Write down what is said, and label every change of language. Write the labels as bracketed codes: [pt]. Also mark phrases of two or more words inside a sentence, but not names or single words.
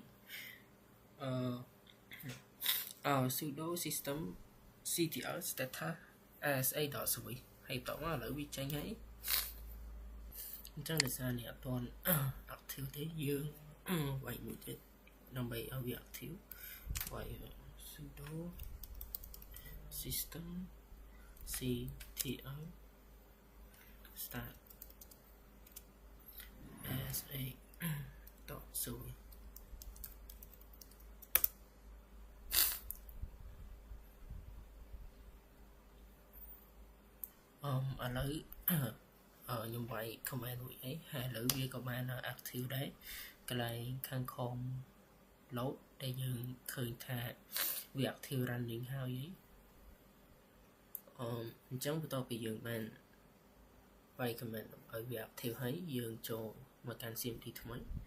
[en] sudo system ctl status asa.swift [km] ហើយបន្តមកឥឡូវវាចេញហើយអញ្ចឹងដោយសារនេះអត់ទាន់ active ទេយើងវាយមួយទៀតដើម្បីឲ្យវា active វាយ [en] sudo system ctl start sa.swift [km] ឥឡូវខ្ញុំវាយ command មួយអីហើយឥឡូវវាក៏បាន active ដែរកន្លែងខាងខំ load ដែលយើងឃើញថាវា [en] active running [km] ហើយ អញ្ចឹងបន្ទាប់ពីយើងបានវាយ command ឲ្យវា active ហើយយើងចូលមកកាន់ cmd ថ្មី